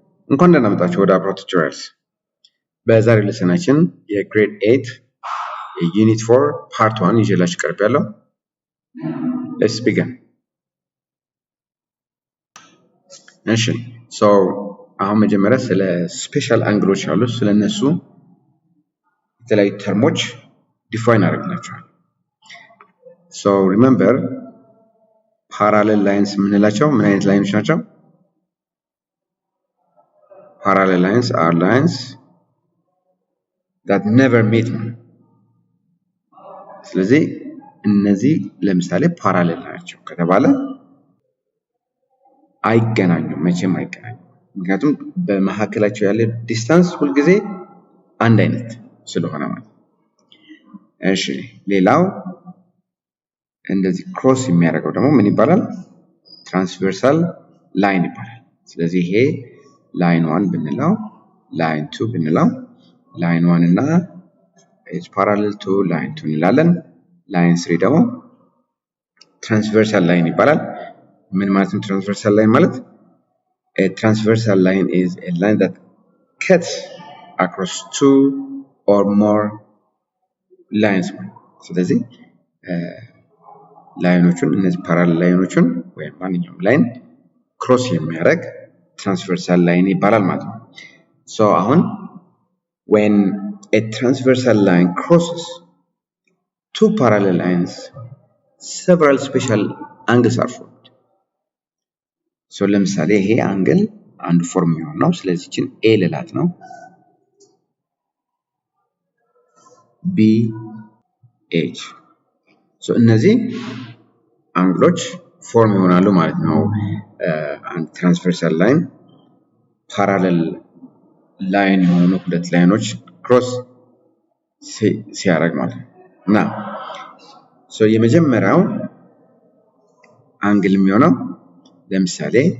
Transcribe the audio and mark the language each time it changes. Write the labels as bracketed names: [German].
[Amharic] እንኳን ደህና መጣችሁ ወደ አብሮ ቱቶሪያልስ። በዛሬ ሌሰናችን የግሬድ 8 ዩኒት 4 ፓርት 1 ይዤላችሁ ቀርቤያለሁ። ሌትስ ቢጊን። እሺ ሶ አሁን መጀመሪያ ስለ ስፔሻል አንግሎች አሉ፣ ስለነሱ የተለያዩ ተርሞች ዲፋይን አደርግላችኋለሁ። ሶ ሪሜምበር ፓራሌል ላይንስ የምንላቸው ምን አይነት ላይኖች ናቸው? [English] Parallel lines are lines that never meet. [Amharic] ስለዚህ እነዚህ ለምሳሌ ፓራሌል ናቸው ከተባለ አይገናኙም፣ መቼም አይገናኙም። ምክንያቱም በመካከላቸው ያለ ዲስታንስ ሁልጊዜ አንድ አይነት ስለሆነ ማለት። እሺ ሌላው እንደዚህ ክሮስ የሚያደርገው ደግሞ ምን ይባላል? ትራንስቨርሳል ላይን ይባላል። ስለዚህ ይሄ ላይን 1 ብንለው ላይን 2 ብንለው ላይን 1 እና [English] is parallel to line 2 [Amharic] እንላለን። ላይን 3 ደግሞ ትራንስቨርሳል ላይን ይባላል። ምን ማለት ነው ትራንስቨርሳል ላይን ማለት? [English] A transversal line is a line that cuts across two or more lines. [Amharic] ስለዚህ ላይኖቹን እነዚህ ፓራሌል ላይኖቹን ወይም ማንኛውም ላይን ክሮስ የሚያደርግ transversal line ይባላል ማለት ነው። So አሁን [English] when a transversal line crosses two parallel lines, several special angles are formed. [Amharic] So ለምሳሌ ይሄ አንግል አንድ ፎርም የሚሆን ነው። ስለዚህ እቺን A ልላት ነው። B H so እነዚህ አንግሎች ፎርም ይሆናሉ ማለት ነው። አንድ ትራንስቨርሳል ላይን ፓራሌል ላይን የሆኑ ሁለት ላይኖች ክሮስ ሲያደርግ ማለት ነው። እና ሶ የመጀመሪያው አንግል የሚሆነው ለምሳሌ